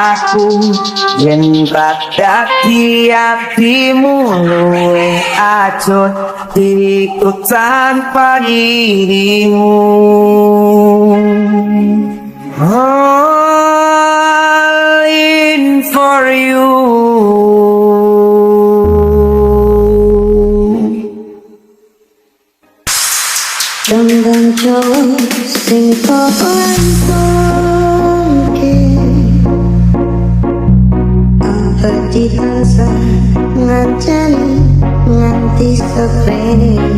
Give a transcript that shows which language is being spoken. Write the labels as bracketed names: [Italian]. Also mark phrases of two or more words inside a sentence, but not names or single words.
[Javanese] aku yen dadi hatimu luwih acut diriku tanpa dirimu. [English] All in for you. [Javanese] Tembang cowok sing pokoke abadi tansah ngancani nganti sepene